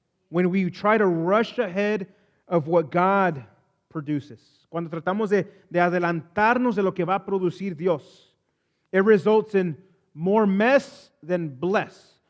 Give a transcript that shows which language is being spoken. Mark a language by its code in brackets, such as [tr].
[en] When we try to rush ahead of what God produces. [es] Cuando tratamos de adelantarnos de lo que va a producir Dios. [en] It results in more mess than bless.